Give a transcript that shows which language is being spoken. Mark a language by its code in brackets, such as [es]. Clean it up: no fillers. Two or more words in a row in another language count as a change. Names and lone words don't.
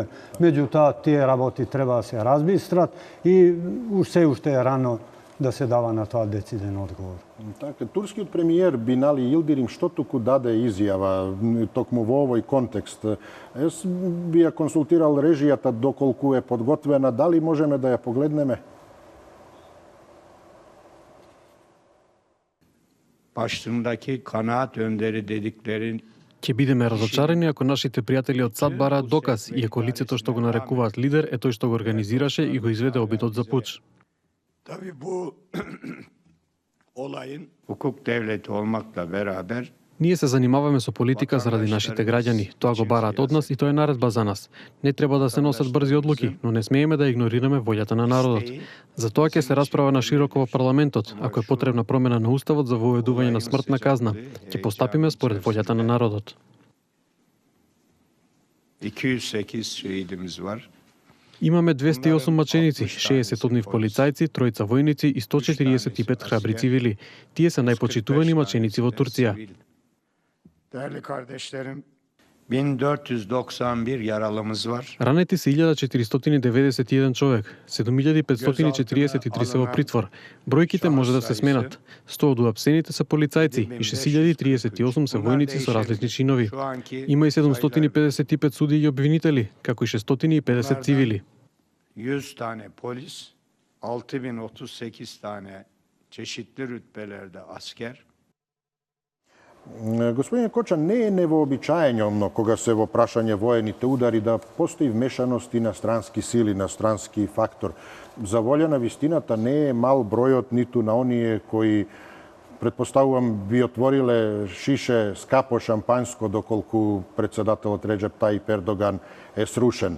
[mk] Меѓутоа, тие работи треба да се разбистрат и уште е рано да се дава на тоа дециден одговор. Така, турскиот премиер Бинали Йилдирим што туку даде изјава токму во овој контекст. Јас би ја консултирал режијата доколку е подготвена, дали можеме да ја погледнеме? [tr] Başındaki kanaat önderi dediklerin [mk] Ќе бидеме разочарени ако нашите пријатели од САД бараат доказ и ако лицето што го нарекуваат лидер е тој што го организираше и го изведе обидот за пуч. [tr] tabii bu olayın hukuk devleti olmakla beraber [mk] Ние се занимаваме со политика заради нашите граѓани. Тоа го бараат од нас и тоа е наредба за нас. Не треба да се носат брзи одлуки, но не смееме да игнорираме волјата на народот. Затоа ќе се расправа на широко во парламентот, ако е потребна промена на уставот за воведување на смртна казна. Ќе постапиме според волјата на народот. [tr] 208 şehidimiz var. [mk] Имаме 208 маченици, 60 од нив полицајци, тројца војници и 145 храбри цивили. Тие се најпочитувани маченици во Турција. [tr] Değerli kardeşlerim, 1491 yaralımız var. [mk] Ранети се 1491 човек, 7543 се во притвор. Бројките може да се сменат. 100 од уапсените се полицајци и 6038 се војници со различни чинови. Има и 755 суди и обвинители, како и 650 цивили. [tr] 100 tane polis, 6038 tane çeşitli rütbelerde asker. [mk] Господин Кочан, не е невообичаено кога се во прашање воените удари да постои вмешаност и на странски сили, на странски фактор. За волја на вистината не е мал бројот ниту на оние кои, предпоставувам, би отвориле шише скапо шампанско доколку председателот Реджеп Тајип Ердоган е срушен.